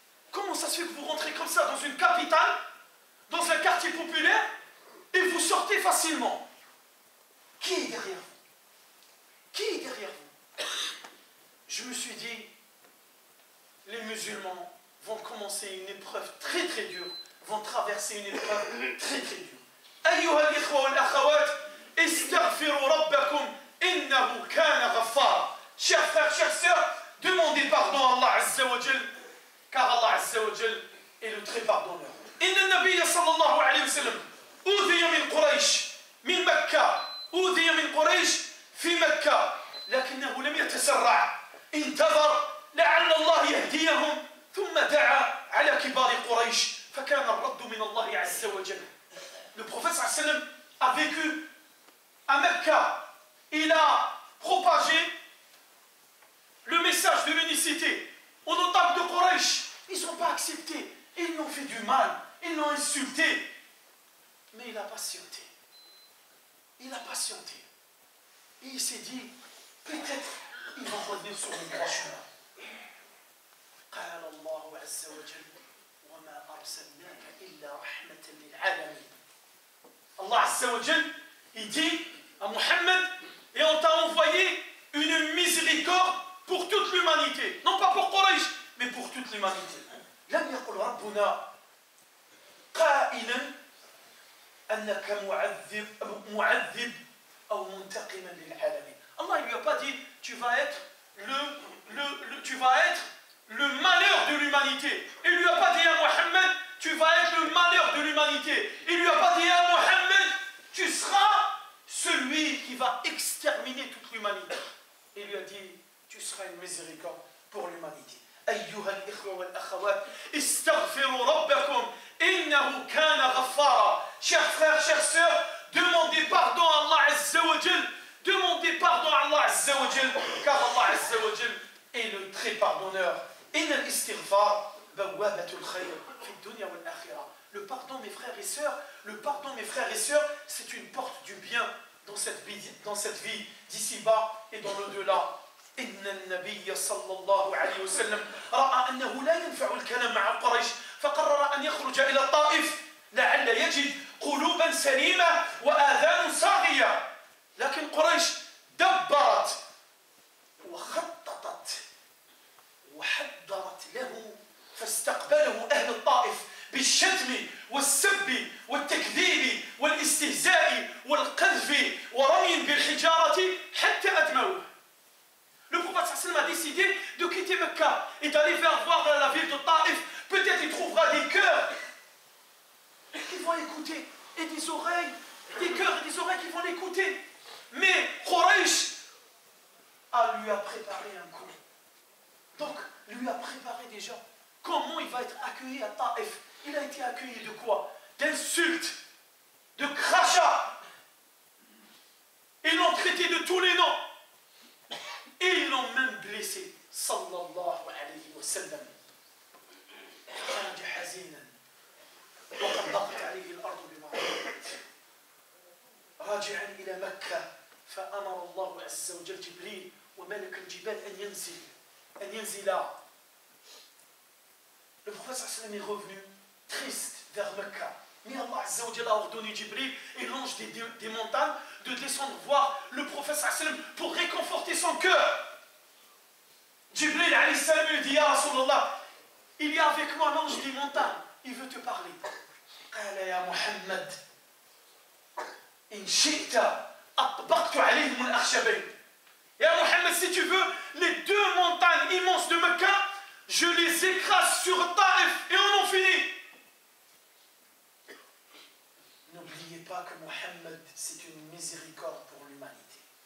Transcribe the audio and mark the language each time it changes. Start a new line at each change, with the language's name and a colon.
French: Comment ça se fait que vous rentrez comme ça dans une capitale, dans un quartier populaire, et vous sortez facilement? Qui est derrière vous? Qui est derrière vous? Je me suis dit, les musulmans vont commencer une épreuve très très dure, vont traverser une épreuve très très dure.
Arabic: أيها الإخوة والأخوات استغفروا ربكم إنه كان غفارا.
French: Chers frères, chères sœurs, demandez pardon à Allah Azza wa Jal, car Allah Azza wa Jal est le très pardonneur.
Arabic: إن النبي صلى الله عليه وسلم أوذي من قريش من مكة، أوذي من قريش في مكة، لكنه لم يتسرع، انتظر لعل الله يهديهم ثم دعا على كبار قريش فكان الرد من الله عز وجل.
French: Le prophète sallallahu alayhi wa sallam a vécu à Mecca. Il a propagé le message de l'unicité aux notables de Quraysh. Ils n'ont pas accepté. Ils l'ont fait du mal. Ils l'ont insulté. Mais il a patienté. Il a patienté. Et il s'est dit, peut-être ils vont revenir sur le droit chemin.
Arabic: قال الله عز وجل وما أرسلناك إلا رحمة للعالمين.
French: Allah Azza wa Jal, il dit à Muhammad, et on t'a envoyé une miséricorde pour toute l'humanité. Non pas pour Quraysh, mais pour toute l'humanité.
Arabic: لم يقل ربنا قائلا أنك معذب أو منتقما للعالمين.
French: Allah ne lui a pas dit, tu vas être le malheur de l'humanité. Il ne lui a pas dit à Muhammad, tu vas être le malheur de l'humanité. Il ne lui a pas dit à Muhammad, tu seras celui qui va exterminer toute l'humanité. Il lui a dit, tu seras une miséricorde pour l'humanité.
Arabic: أيها الإخوة والأخوات استغفروا ربكم إنه كان غفارا.
French: chères sœurs, demandez pardon à Allah Azza wa Jal. Demandez pardon à Allah Azza wa Jal, car Allah Azza wa Jal est le très pardonneur.
Arabic: Inna al-istighfar bawabatul khayr fi dunya wal akhirah.
French: Le pardon, mes frères et sœurs, c'est une porte du bien dans cette vie d'ici-bas et dans l'au-delà.
Arabic: إن النبي صلى الله عليه وسلم رأى أنه لا ينفع الكلام مع قريش فقرر أن يخرج إلى الطائف لعل يجد قلوبا سليمة وآذان صاغية. لكن قريش دبرت وخططت وحضرت له، فاستقبله أهل الطائف بالشتم والسب والتكذيب والاستهزاء والقذف ورمي بالحجارة حتى أدموه.
French: Le prophète sallam a décidé de quitter Mecca et d'aller voir dans la ville de Taïf. Peut-être il trouvera des cœurs qui vont écouter et des oreilles, des cœurs et des oreilles qui vont l'écouter. Mais Quraysh lui a préparé un coup. Donc, lui a préparé déjà comment il va être accueilli à Taïf. Il a été accueilli de quoi? D'insultes, de crachats. Ils l'ont traité de tous les noms. Et ils l'ont même blessé. Sallallahu alayhi wa sallam.
Arabic: خرج حزينا وقد ضاقت عليه الأرض بما رحبت. راجعا إلى مكة فأمر الله عز وجل جبريل وملك الجبال أن ينزلا.
French: Le prophète sallam est revenu triste vers Mecca. Mais Allah Azza wa Jalla a ordonné Jibril et l'ange des montagnes de descendre voir le prophète sallam pour réconforter son cœur. Jibril alayhi salam lui dit: Ya Rasulallah, il y a avec moi l'ange des montagnes, il veut te parler.
Arabic: قال يا محمد إن شئت أطبقت عليهم الأخشبين.
French: Ya Muhammad, si tu veux, les deux montagnes immenses de Mecca, je les écrase sur Taïf et on en finit. N'oubliez pas que Mohammed, c'est une miséricorde pour l'humanité.